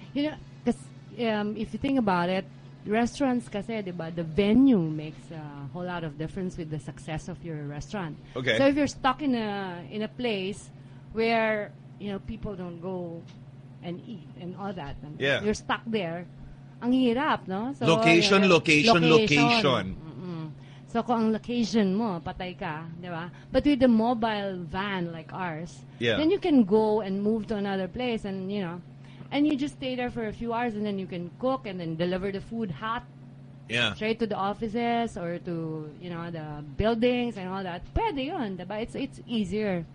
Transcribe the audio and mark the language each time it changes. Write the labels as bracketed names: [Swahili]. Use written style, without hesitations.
[English] You know, because if you think about it, restaurants, [Filipino] kasi, diba, [English] the venue makes a whole lot of difference with the success of your restaurant. Okay. So if you're stuck in a place where, you know, people don't go and eat and all that, and you're stuck there, [Filipino] ang hirap, no? [English] So, location. Mm-hmm. [Filipino] So kung ang location mo, patay ka, diba? [English] But with a mobile van like ours, then you can go and move to another place and, you know, and you just stay there for a few hours and then you can cook and then deliver the food hot. Yeah. Straight to the offices or to, you know, the buildings and all that. [Filipino] Pwede yun, diba? [English] It's easier.